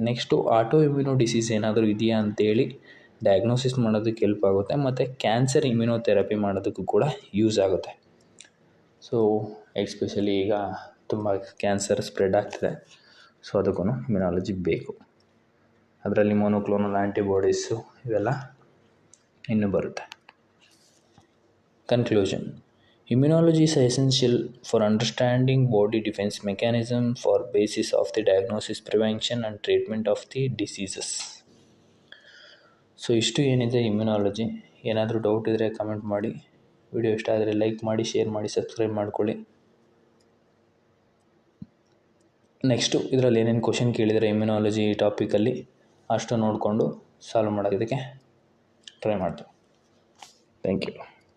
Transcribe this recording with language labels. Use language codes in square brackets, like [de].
[kn] Next auto immuno disease ಏನಾದರೂ ಇದೆಯಾ ಅಂತೇಳಿ ಡಯಾಗ್ನೋಸಿಸ್ ಮಾಡೋದಕ್ಕೆ ಹೆಲ್ಪ್ ಆಗುತ್ತೆ, ಮತ್ತು ಕ್ಯಾನ್ಸರ್ ಇಮ್ಯುನೋಥೆರಪಿ ಮಾಡೋದಕ್ಕೂ ಕೂಡ ಯೂಸ್ ಆಗುತ್ತೆ. ಸೊ ಎಸ್ಪೆಷಲಿ ಈಗ ತುಂಬ ಕ್ಯಾನ್ಸರ್ ಸ್ಪ್ರೆಡ್ ಆಗ್ತಿದೆ, ಸೊ ಅದಕ್ಕೂ ಇಮ್ಯುನಾಲಜಿ ಬೇಕು. ಅದರಲ್ಲಿ ಮೊನೋಕ್ಲೋನಲ್ ಆ್ಯಂಟಿಬಾಡೀಸು ಇವೆಲ್ಲ ಇನ್ನೂ ಬರುತ್ತೆ. [en] Conclusion, immunology is essential for understanding body defense mechanism for basis of the diagnosis, prevention and treatment of the diseases. [kn] So ಇಷ್ಟು ಏನಿದೆ ಇಮ್ಯುನಾಲಜಿ. ಏನಾದರೂ ಡೌಟ್ ಇದ್ದರೆ ಕಮೆಂಟ್ ಮಾಡಿ, ವಿಡಿಯೋ ಇಷ್ಟ ಆದರೆ ಲೈಕ್ ಮಾಡಿ, ಶೇರ್ ಮಾಡಿ, ಸಬ್ಸ್ಕ್ರೈಬ್ ಮಾಡ್ಕೊಳ್ಳಿ. ನೆಕ್ಸ್ಟು ಇದರಲ್ಲಿ ಏನೇನು ಕ್ವಶನ್ ಕೇಳಿದರೆ ಇಮ್ಯುನಾಲಜಿ ಟಾಪಿಕಲ್ಲಿ ಅಷ್ಟು ನೋಡಿಕೊಂಡು ಸಾಲ್ವ್ ಮಾಡೋದಕ್ಕೆ ಟ್ರೈ ಮಾಡ್ತೀವಿ. Thank you.